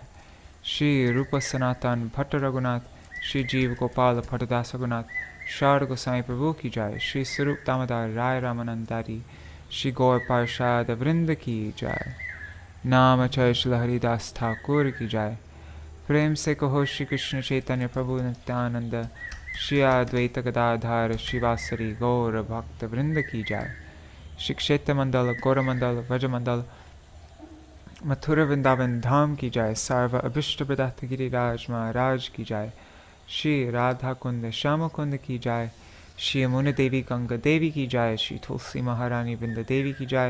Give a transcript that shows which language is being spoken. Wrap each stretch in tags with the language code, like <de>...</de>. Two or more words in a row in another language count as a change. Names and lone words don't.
<hi>श्री रूप सनातन भट्ट रघुनाथ श्री जीव गोपाल भट्टदास रघुनाथ शार गोसाई प्रभु की जाय। श्री स्वरूप दामोदर राय रामानंदारी श्री गौर पार्षद वृंद की जाय। नाम चय श्री हरिदास ठाकुर की जाय। प्रेम से कहो श्री कृष्ण चैतन्य प्रभु नित्यानंद श्री अद्वैत गदाधर शिवासरी गौर भक्त वृंद की जाय। श्री क्षेत्र मंडल गौरमंडल व्रजमंडल मथुरा वृंदावन धाम की जाय। सर्व अभिष्ट प्रदात गिरिराज महाराज की जाय। श्री राधा कुंद श्याम कुंद की जाय। श्री यमुना देवी गंगा देवी की जाय। श्री तुलसी महारानी वृंद देवी की जाय।</hi>